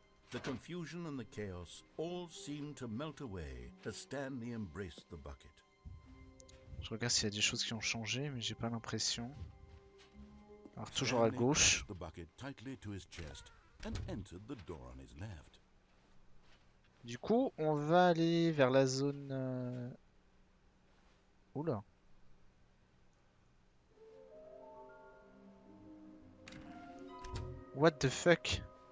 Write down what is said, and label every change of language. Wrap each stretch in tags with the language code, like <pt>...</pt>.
<en>The confusion and the chaos all seemed to melt away as Stanley embraced the bucket.</en> <fr>Je regarde s'il y a des choses qui ont changé, mais j'ai pas l'impression. Alors toujours à</fr> <en>Stanley</en> <fr>gauche.</fr> <en>clutched the bucket tightly to his chest and entered the door on his left.</en> <fr>Du coup, on va aller vers la zone... Oula.</fr> <en>What the fuck?</en>